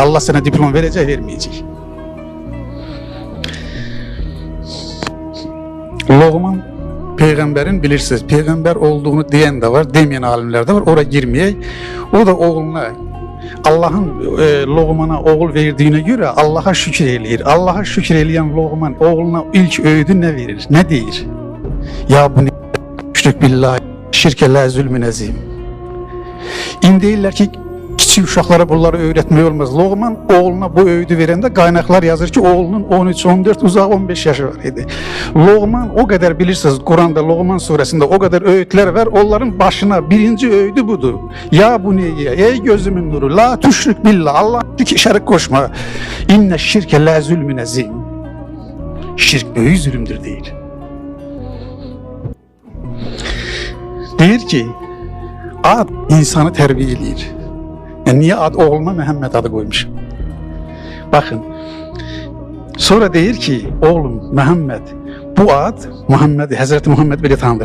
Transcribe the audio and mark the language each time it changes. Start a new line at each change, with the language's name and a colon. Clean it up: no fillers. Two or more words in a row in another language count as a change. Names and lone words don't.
Turkish: Allah sana diplom verecek, vermeyecek. Loğman peygamberin bilirsiniz, peygamber olduğunu diyen de var, demeyen alimler de var. Oraya girmeyek.
Azerbaijani: O da oğluna Allah'ın Loğman'a oğul verdiğine göre Allah'a şükür eləyir.
Turkish: Allah'a şükür eləyən Loğman oğluna ilk öğüdü ne verir? Ne deyir? Ya bu ne?
Arabic: شرك بالله، الشرك لظلم عظيم.
Azerbaijani: İndi deyirlər ki, kiçik uşaqlara bunları öğretmək olmaz. Loğman oğluna bu öğüdü verəndə qaynaqlar yazır ki, oğlunun 13-14, uzaq 15 yaşı var idi.
Turkish: Loğman o kadar bilirsiniz, Kur'an'da Loğman suresinde o kadar öğütler var.
Azerbaijani: Onların başına birinci öğüdü budur.
Turkish: Ya bu neye? Ey gözümün nuru,
Arabic: لا تشرك بالله,
Turkish: Allah'a şerik koşma.
Arabic: إن الشرك لظلم عظيم.
Turkish: Şirk büyük zulümdür değil.
Azerbaijani: Deyir ki, ad insanı terbiye eləyir.
Turkish: Niye ad oğluma Məhəmməd adı koymuş? Bakın.
Azerbaijani: Sonra deyir ki, oğlum Məhəmməd, bu ad Muhammed, Hazreti Muhammed belə tanınır.